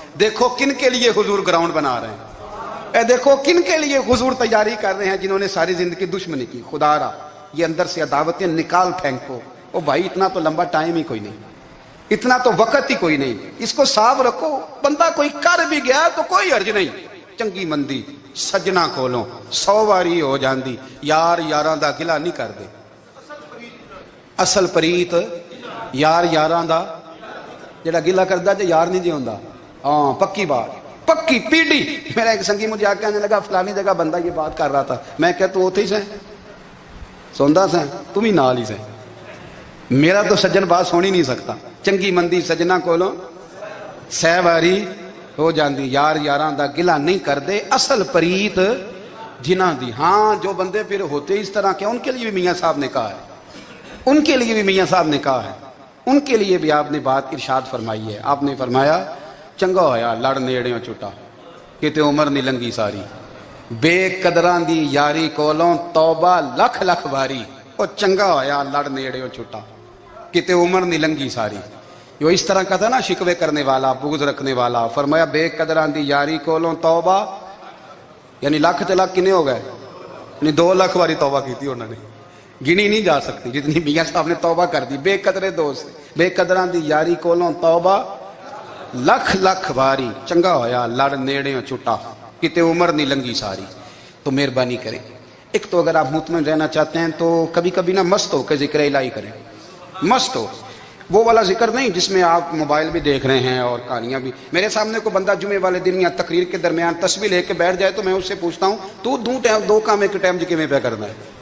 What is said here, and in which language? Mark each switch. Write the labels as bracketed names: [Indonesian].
[Urdu] دیکھو کن کے لیے حضور گراؤنڈ بنا رہے ہیں, دیکھو کن کے لیے حضور تیاری کر رہے ہیں, جنہوں نے ساری زندگی دشمنی کی. خدا را یہ اندر سے عداوتیں نکال پھینکو. او بھائی اتنا تو لمبا ٹائم ہی کوئی نہیں, اتنا تو وقت ہی کوئی نہیں, اس کو صاف رکھو. بندہ کوئی کر بھی گیا تو کوئی حرج نہیں. [Punjabi] چنگی مندی سجنا کولوں 100 واری ہو جاندی, یار یاراں دا گلا نہیں کر دے. اصل پریت یار یاراں دا جڑا گلا کردا تے یار نہیں جی ہوندا. [Urdu] ہاں پکی بات, پکی پیڑی. میرا ایک سنگی مجھے آ کے کہنے لگا فلانی جگہ بندہ یہ بات کر رہا تھا. [Punjabi] میں کہ تو اوتھے ہی سے [Urdu] سوندا سے, تم ہی نال ہی سے. میرا تو سجن بات سن ہی نہیں سکتا. [Punjabi] چنگی مندی سجنا کولوں 100 واری ہو جاندی, یار یاراں دا گلا نہیں کر دے, اصل پریت جنہاں دی. [Urdu] ہاں جو بندے پھر ہوتے اس طرح کے, ان کے لیے بھی میاں صاحب نے کہا ہے, ان کے لیے بھی میاں صاحب نے کہا ہے, ان کے لیے بھی آپ نے بات ارشاد فرمائی ہے. آپ نے فرمایا [Punjabi] چنگا ہویا لڑ نیڑیوں چھٹا, کتے عمر نہیں لنگی ساری, بے قدراں دی یاری کولوں توبہ لکھ لکھ باری. او چنگا ہویا لڑ نیڑیوں چھٹا, کتے عمر نہیں لنگی ساری. [Urdu] جو اس طرح کا تھا نا شکوے کرنے والا, بغض رکھنے والا. فرمایا [Punjabi] بے قدراں دی یاری کولوں توبہ, [Urdu] یعنی [Punjabi] لاکھ تے لاکھ کنے ہو گئے, [Urdu] یعنی 2 لاکھ واری توبہ کی تھی انہوں نے, گنی نہیں جا سکتی جتنی میاں صاحب نے توبہ کر دی. [Punjabi] بے قدرے دوست, بے قدراں دی یاری کولوں توبہ لکھ لکھ واری. چنگا ہویا لڑ نیڑیوں چھٹا, کتے عمر نہیں لنگی ساری. [Urdu] تو مہربانی کریں, ایک تو اگر آپ مطمئن رہنا چاہتے ہیں تو کبھی کبھی نا مست ہو کے ذکر الہی کریں. مست ہو, وہ والا ذکر نہیں جس میں آپ موبائل بھی دیکھ رہے ہیں اور کہانیاں بھی. میرے سامنے کو بندہ جمعے والے دن یا تقریر کے درمیان تسبیح لے کے بیٹھ جائے تو میں اس سے پوچھتا ہوں تو 2 کام ایک ٹائم جی میں پہ کرنا ہے.